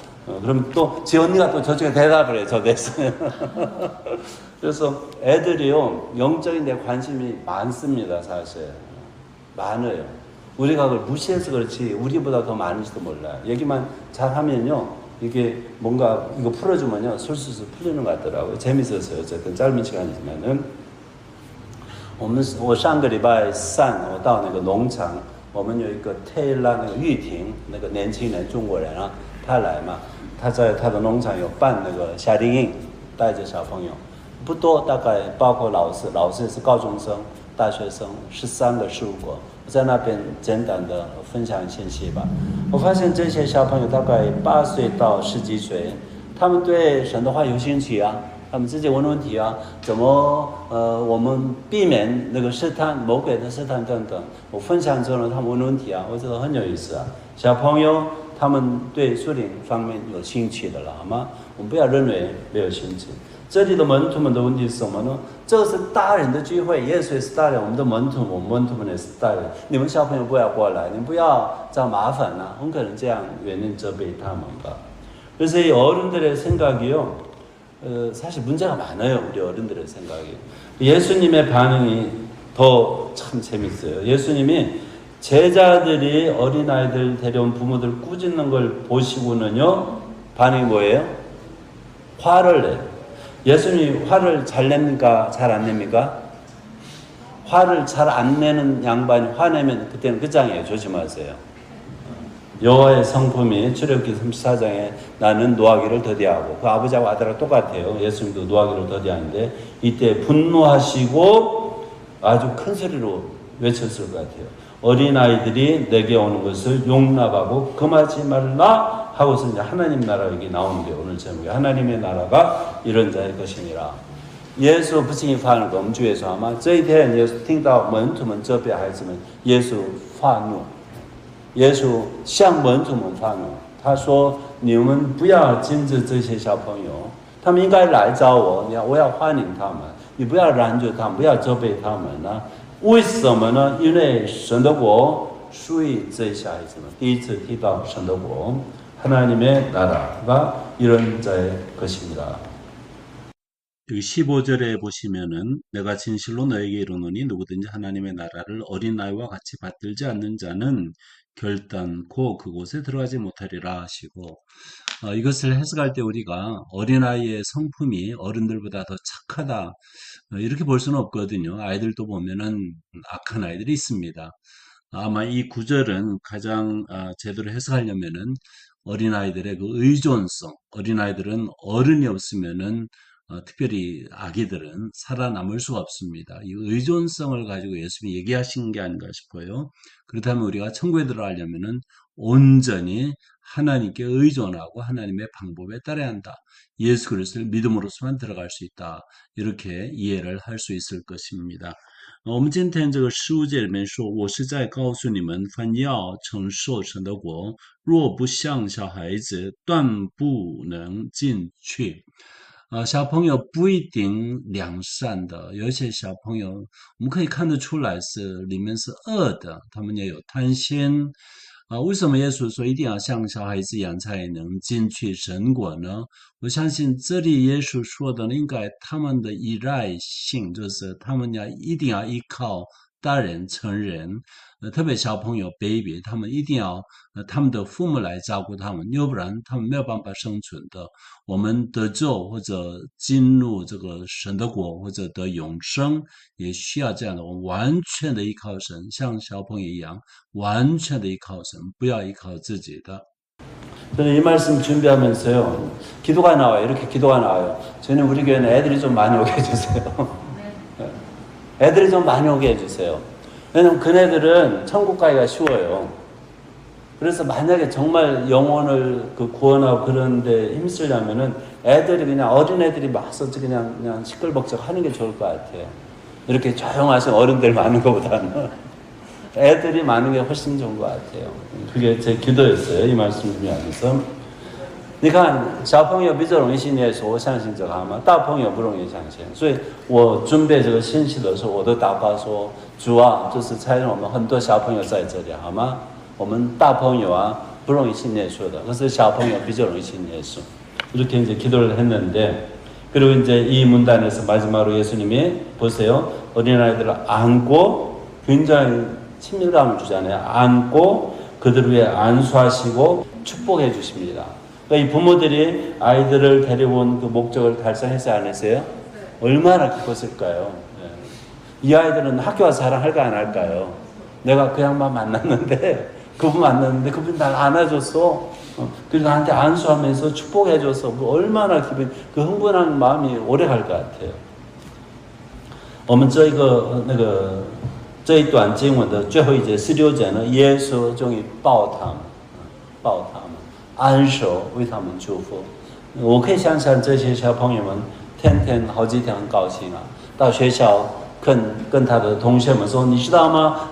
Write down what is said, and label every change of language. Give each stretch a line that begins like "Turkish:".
Korean: 그럼 또 제 언니가 또 저쪽에 대답을 해요. 저 됐어요. 그래서 애들이요. 영적인 데 관심이 많습니다. 사실. 많아요. 우리가 그걸 무시해서 그렇지 우리보다 더 많을지도 몰라요. 얘기만 잘하면요 이게 뭔가 이거 풀어주면요 술술술 풀리는 것 같더라고요. 재밌었어요. 어쨌든 짧은 시간이지만은
Chinese: 我上个礼拜三我到那个农场我们有一个 Taylor 那个玉婷那个年轻人中国人啊他来嘛他在他的农场有办那个夏令营带着小朋友不多大概包括老师也是高中生大学生13个15国，我在那边简单的分享信息吧。我发现这些小朋友大概8岁到10几岁，他们对神的话有兴趣啊，他们自己问问题啊，怎么我们避免那个试探魔鬼的试探等等。我分享之后呢，他们问问题啊，我觉得很有意思啊。小朋友他们对属灵方面有兴趣的了，好吗？我们不要认为没有兴趣。这里的门徒们的问题是什么呢？这是大人的聚会，耶稣也是大人，我们的门徒，我们门徒们也是大人。你们小朋友不要过来，你们不要找麻烦啊，很可能这样原因责备他们吧。
Korean: 그래서 이 어른들의 생각이요, 사실 문제가 많아요. 우리 어른들의 생각이. 예수님의 반응이 더 참 재밌어요. 예수님이 제자들이 어린아이들 데려온 부모들 꾸짖는 걸 보시고는요, 반응이 뭐예요? 화를 내요. 예수님이 화를 잘 냅니까? 잘 안 냅니까? 화를 잘 안 내는 양반이 화내면 그때는 끝장이에요. 조심하세요. 여호와의 성품이 출애굽기 34장에 나는 노하기를 더디하고, 그 아버지하고 아들하고 똑같아요. 예수님도 노하기를 더디하는데 이때 분노하시고 아주 큰 소리로 외쳤을 것 같아요. 어린아이들이 내게 오는 것을 용납하고 금하지 말라 하고서 이제 하나님 나라 여기 나오는 게 오늘 제목이 하나님의 나라가 이런 자의 것이니라.
Chinese: 耶稣不轻易发怒，我们主耶稣好吗？这一天，耶稣听到门徒们责备孩子们，耶稣发怒，耶稣向门徒们发怒，他说：“你们不要禁止这些小朋友，他们应该来找我，我要欢迎他们，你不要拦住他们，不要责备他们呢。为什么呢？因为神的国属于这些孩子们。第一次提到神的国。”
Korean: 하나님의 나라가 이런 자의 것입니다. 여기 15절에 보시면은 내가 진실로 너에게 이르노니 누구든지 하나님의 나라를 어린아이와 같이 받들지 않는 자는 결단코 그곳에 들어가지 못하리라 하시고, 이것을 해석할 때 우리가 어린아이의 성품이 어른들보다 더 착하다 이렇게 볼 수는 없거든요. 아이들도 보면은 악한 아이들이 있습니다. 아마 이 구절은 가장 제대로 해석하려면은 어린아이들의 그 의존성, 어린아이들은 어른이 없으면은 특별히 아기들은 살아남을 수가 없습니다. 이 의존성을 가지고 예수님이 얘기하신 게 아닌가 싶어요. 그렇다면 우리가 천국에 들어가려면은 온전히 하나님께 의존하고 하나님의 방법에 따라야 한다. 예수 그리스도를 믿음으로서만 들어갈 수 있다. 이렇게 이해를 할 수 있을 것입니다.
Chinese: 我们今天这个15节里面说，我是在告诉你们，凡要承受神的国，若不像小孩子，断不能进去。小朋友不一定良善的，有一些小朋友我们可以看得出来是里面是恶的，他们也有贪心。为什么耶稣说一定要像小孩子一样才能进去神国呢？我相信这里耶稣说的应该他们的依赖性，就是他们一定要依靠大人成人，特别小朋友 baby， 他们一定要他们的父母来照顾他们，要不然他们没有办法生存的。我们得救或者进入这个神的国或者得永生，也需要这样的，我们完全的依靠神，像小朋友一样完全的依靠神，不要依靠自己的。
Korean: 저는 이 말씀 준비하면서요, 기도가 나와요. 이렇게 기도가 나와요. 저는 우리 교회는 애들이 좀 많이 오게 해주세요. 애들이 좀 많이 오게 해주세요. 왜냐면 그네들은 천국 가기가 쉬워요. 그래서 만약에 정말 영혼을 구원하고 그런데 힘쓰려면은 애들이 그냥 어린애들이 와서 그냥 시끌벅적 하는 게 좋을 것 같아요. 이렇게 조용하신 어른들 많은 것보다는 애들이 많은 게 훨씬 좋은 것 같아요. 그게 제 기도였어요. 이 말씀 준비하면서.
Chinese: 你看小朋友比较容易信耶稣，我相信这个嘛，大朋友不容易相信，所以我准备这个信息的时候，我都祷告说，主啊，就是差遣我们很多小朋友在这里，好吗？我们大朋友啊不容易信耶稣的，可是小朋友比较容易信耶稣。
Korean: 이렇게 이제 기도를 했는데, 그리고 이제 이 문단에서 마지막으로 예수님이 보세요, 어린아이들을 안고 굉장히 친밀감을 주잖아요. 안고 그들 위에 안수하시고 축복해 주십니다. 그러니까 이 부모들이 아이들을 데려온 그 목적을 달성했어요, 안 했어요? 얼마나 기뻤을까요? 이 아이들은 학교 와서 자랑할까 안 할까요? 내가 그 양반 만났는데, 그분 만났는데 그분이 날 안아줬어. 그리고 나한테 안수하면서 축복해줘서 얼마나 기분, 그 흥분한 마음이 오래 갈 것 같아요.
Chinese: 我们这一段经文的最后一节16节呢，耶稣终于抱他们，安手为他们祝福。我可以想象这些小朋友们天天好几天很高兴啊，到学校跟他的同学们说，你知道吗？